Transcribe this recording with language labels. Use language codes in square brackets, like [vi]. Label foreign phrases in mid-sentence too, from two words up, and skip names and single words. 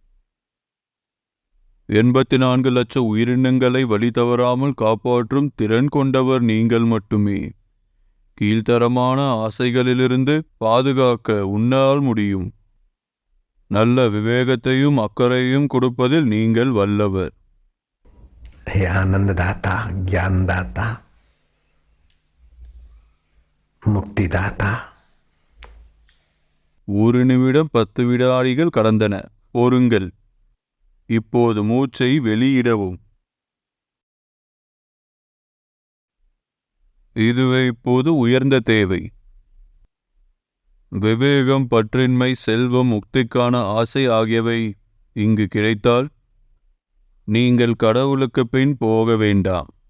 [ta] 84 லட்சம் உயிரினங்களை வழி தவறாமல் காப்பாற்றும் திறன் கொண்டவர் நீங்கள் மட்டுமே. கீழ்த்தரமான ஆசைகளிலிருந்து பாதுகாக்க உன்னால் முடியும். நல்ல விவேகத்தையும் அக்கறையும் கொடுப்பதில் நீங்கள் வல்லவர். [hi] हे आनंददाता, ज्ञानदाता, मुक्तिदाता. [ta] 1 நிமிடம் 10 வினாடிகள் கடந்தன. பொறுங்கள். இப்போது மூச்சை வெளியிடவும். இதுவே இப்போது உயர்ந்த தேவை. விவேகம், பற்றின்மை, செல்வம், முக்திக்கான ஆசை ஆகியவை இங்கு கிடைத்தால் நீங்கள் கடவுளுக்கு பின் போக வேண்டாம்.